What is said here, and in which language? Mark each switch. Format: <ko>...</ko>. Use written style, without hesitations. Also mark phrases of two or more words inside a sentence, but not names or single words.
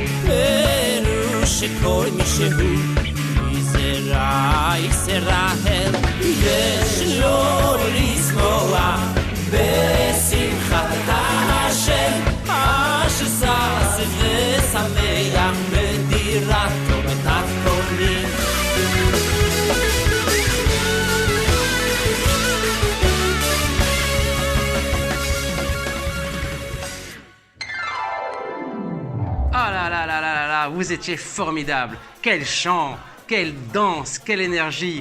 <he>שכל מי שהוא ישראל יש לו לשמוח בשמחת השם אשר שש ושמח בדירתו בתחתונים</he> <fr>Vous étiez formidables. Quel chant, quelle danse, quelle énergie.</fr>